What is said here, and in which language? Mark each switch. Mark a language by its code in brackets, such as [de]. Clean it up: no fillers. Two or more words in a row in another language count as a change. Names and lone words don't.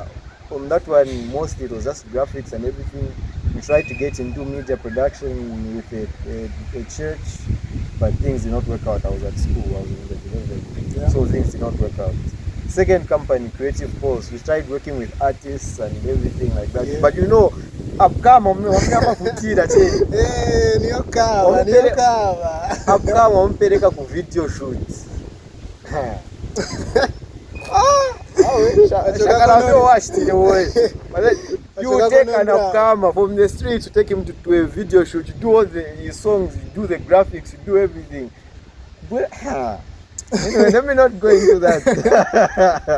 [en] On that one, mostly it was just graphics and everything. We tried to get into media production with a church, but things did not work out. I was at school, I was in the delivery, so things did not work out. Second company, Creative Pulse, we tried working with artists and everything like that. Yeah. But you know, [bem] upcome wampeleka ku [en] video shoots. You take an upcomer from the street to take him to a video shoot, you do all the songs, you do the graphics, you do everything. But anyway, let me not go into that.